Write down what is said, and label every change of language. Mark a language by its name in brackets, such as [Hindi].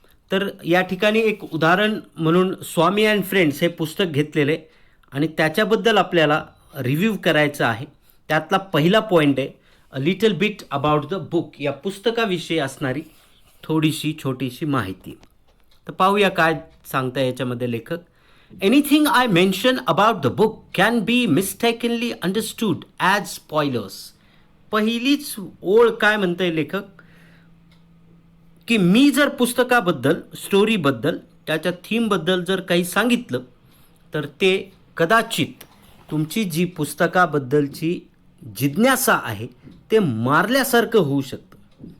[Marathi] तर या ठिकाणी एक उदाहरण म्हणून स्वामी अँड फ्रेंड्स हे पुस्तक घेतलेले आणि त्याच्याबद्दल आपल्याला रिव्ह्यू करायचं आहे. त्यातला पहिला पॉईंट आहे [English] A little bit about the book. [Marathi] या पुस्तकाविषयी असणारी थोडीशी छोटीशी माहिती. तर पाहूया काय सांगता याच्यामध्ये लेखक. [English] Anything I mention about the book can be mistakenly understood as spoilers. [Marathi] पहिलीच ओळ काय म्हणतंय लेखक की मी जर पुस्तकाबद्दल, स्टोरीबद्दल, त्याच्या थीमबद्दल जर काही सांगितलं तर ते कदाचित तुमची जी पुस्तकाबद्दलची जिज्ञासा आहे ते मारल्यासारखं होऊ शकतं.